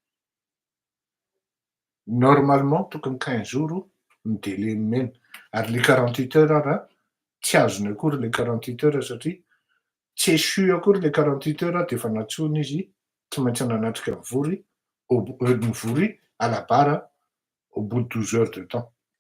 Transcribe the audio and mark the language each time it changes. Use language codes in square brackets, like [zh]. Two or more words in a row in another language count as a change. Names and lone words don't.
[mg] normalement tokony 15 jours ny délai nomena ary le 48 heures ary tsy azony akory le 48 heures satria tsy échu akory le 48 heures de efa natsoina izy tsy maintsy nanatrika mivory [fr] à la barre au bout de 12 heures de temps.